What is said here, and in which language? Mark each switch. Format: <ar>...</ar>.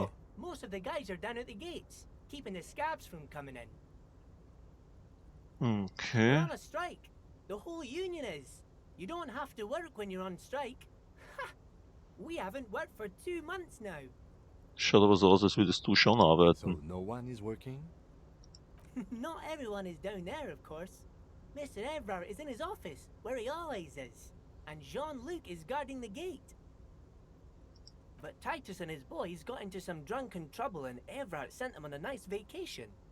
<en>Oh, most of the guys are down at the gates, keeping the scabs from coming in. We're Okay. on a strike. The whole union is. You don't have to work when you're on strike. Ha! We haven't worked for 2 months now.</en> <de>Schaut aber so aus, als würdest du schon arbeiten.</de> <en>So no one is working? Not everyone is down there, of course. Mr. Everard is in his office, where he always is. And Jean-Luc is guarding the gate. But Titus and his boys got into some drunken trouble and Everard sent them on a nice vacation.</en>